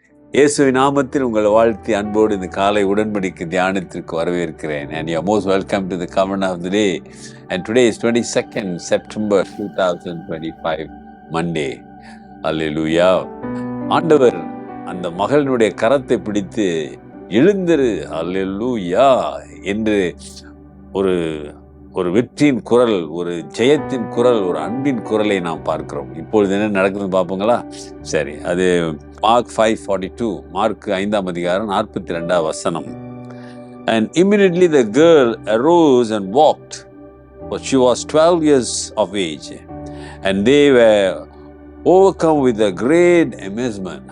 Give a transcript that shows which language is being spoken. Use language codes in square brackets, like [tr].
[ta] இயேசுவின் நாமத்தில் உங்களை வாழ்த்தி அன்போடு இந்த காலை உடன்படிக்கை தியானத்திற்கு வரவேற்கிறேன். [en] And you are most welcome to the covenant of the day. And today is 22nd September 2025, Monday. Hallelujah. [ta] ஆண்டவர் அந்த மகளினுடைய கரத்தை பிடித்து எழுந்திரு அல்லேலூயா என்று ஒரு வெற்றியின் குரல், ஒரு ஜெயத்தின் குரல், ஒரு அன்பின் குரலை நாம் பார்க்கிறோம். இப்பொழுது என்ன நடக்குதுன்னு பார்ப்போங்களா? சரி, அது Mark 5:42, மார்க் 5ஆம் அதிகாரம் 42ஆம் வசனம். [en] And immediately the girl arose and walked, for she was 12 years of age, and they were overcome with a great amazement.